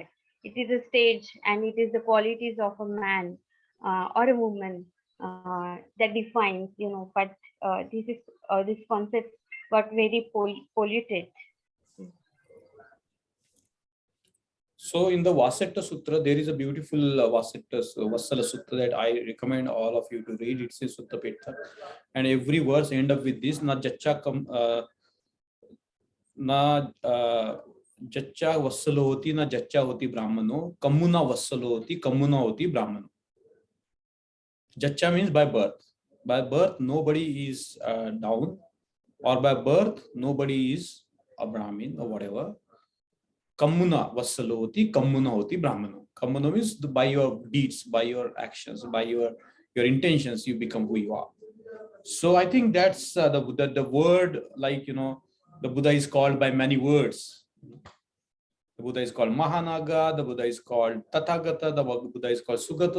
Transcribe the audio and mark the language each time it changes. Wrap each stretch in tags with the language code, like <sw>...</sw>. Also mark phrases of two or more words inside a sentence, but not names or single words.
<en>It is a stage, and it is the qualities of a man or a woman that defines, but this concept got very polluted. So in the Vasetta Sutra, there is a beautiful Vassala Sutra that I recommend all of you to read. It's a Sutta Petha. And every verse end up with this,</en> <pi>na jaccha vassalo hoti, na jaccha hoti brahmano, kammuna vassalo hoti, kammuna hoti brahmano.</pi> <en>Jaccha means by birth. By birth, nobody is down, or by birth, nobody is a Brahmin or whatever.</en> <pi>Kammuna vassalo hoti, kammuna hoti brahmano.</pi> <en>Kammuna means by your deeds, by your actions, by your intentions, you become who you are. So I think that's the word, like, the Buddha is called by many words. The Buddha is called Mahanaga, the Buddha is called Tathagata, the Buddha is called Sugata.</en>